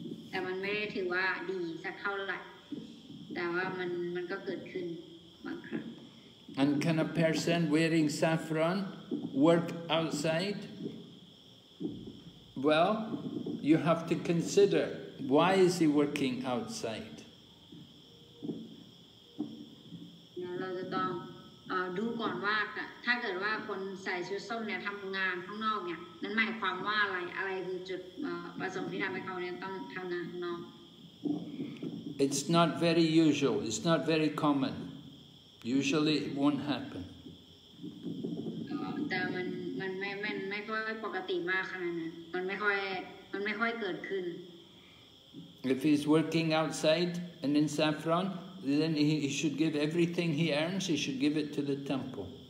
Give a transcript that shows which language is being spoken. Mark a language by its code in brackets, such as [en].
[th] แต่มันไม่ได้ถือว่าดีสักเท่าไหร่ แต่ว่ามันก็เกิดขึ้นบางครั้ง [en] And can a person wearing saffron work outside? Well, you have to consider, why is he working outside? [th] เราจะต้องดูก่อนว่าถ้าเกิดว่าคนใส่ชุดส้มเนี่ยทำงานข้างนอกเนี่ยนั้นหมายความว่าอะไรคือจุดประสงค์ที่ทำให้เขาเนี่ยต้องทำงานข้างนอก [en] It's not very usual, it's not very common. Usually it won't happen. [th] แต่มันไม่ค่อยปกติมากขนาดนั้นมันไม่ค่อยเกิดขึ้น [en] If he's working outside and in saffron, then he should give everything he earns, he should give it to the temple.